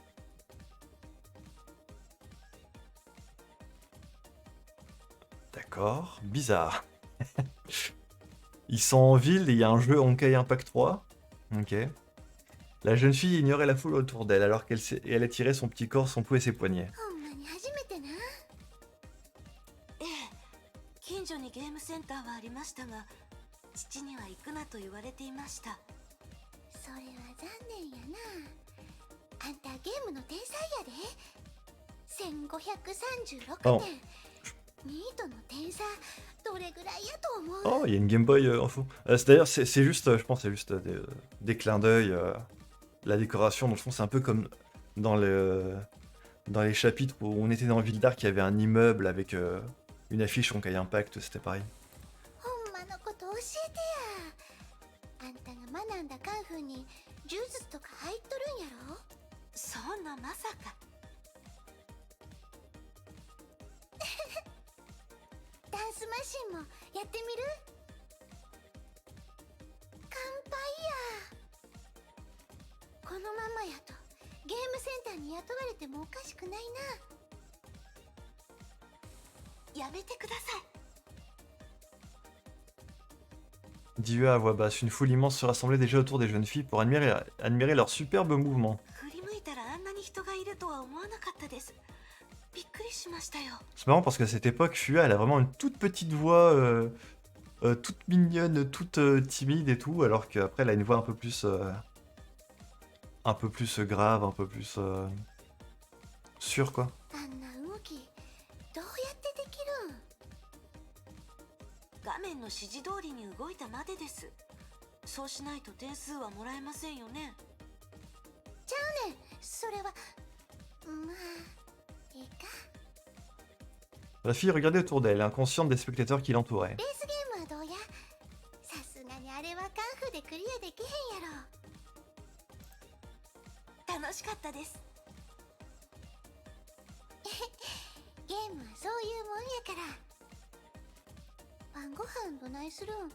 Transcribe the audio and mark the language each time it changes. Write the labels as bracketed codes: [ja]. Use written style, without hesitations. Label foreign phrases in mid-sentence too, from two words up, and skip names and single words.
[fr] D'accord, bizarre. Ils sont en ville et il y a un jeu Honkai Impact 3. Ok. La jeune fille ignorait la foule autour d'elle alors qu'elle étirait son petit corps, son pouls et ses poignets. [ja] 近所にゲームセンターはありましたが、父には行くなと言われていました。それは残念やな。あんたゲームの天才やで。1536点。ニートの天才どれぐらいやと思う？ [fr] Oh, il y a une Game Boy info. D'ailleurs, c'est juste, je pense, c'est juste des clins d'œil. La décoration, dans le fond, c'est un peu comme dans les chapitres où on était dans Villedar, qu'il y avait un immeuble avec une affiche Honkai Impact, c'était pareil. [ja] ほんまのこと教えてや。あんたが学んだカンフーに呪術とか入っとるんやろ？そんなまさか。ダンスマシンもやってみる？乾杯や。このままやとゲームセンターに雇われてもおかしくないな。やめてください。 [fr] dit Ua à voix basse. Une foule immense se rassemblait déjà autour des jeunes filles pour admirer leurs superbes mouvements. [ja] 振り向いたらあんなに人がいるとは思わなかったです。びっくりしましたよ。 [fr] C'est marrant parce qu'à cette époque, Fua, elle a vraiment une toute petite voix, toute mignonne, toute timide et tout, alors qu'après, elle a une voix un peu plus grave, un peu plus sûre, quoi. [ja] あんな動きどうやってできるん？画面の指示通りに動いたまでです。そうしないと点数はもらえませんよね。ちゃうねん、それはまあ [fr] La fille regardait autour d'elle, inconsciente des spectateurs qui l'entouraient. [ja] ベースゲームはどうや？さすがにあれはカンフーでクリアできへんやろ。楽しかったです。ゲームはそういうもんやから。晩ご飯どないするん？